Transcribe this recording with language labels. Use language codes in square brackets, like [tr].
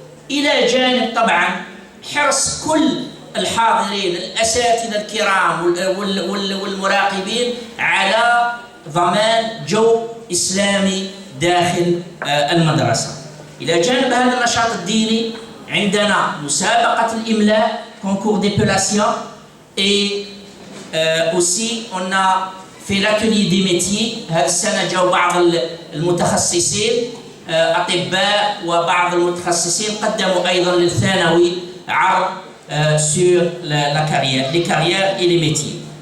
[ar] إلى جانب طبعا حرص كل الحاضرين الأساتذة الكرام والمراقبين على ضمان جو إسلامي داخل المدرسة. إلى جانب هذا النشاط الديني عندنا مسابقة الإملاء [fr] concours d'épellation et aussi on a fait l'atelier des métiers. [ar] هذه السنة جاءوا بعض المتخصصين أطباء وبعض المتخصصين قدموا أيضا للثانوي عرض [fr] sur la carrière, les carrières et les métiers.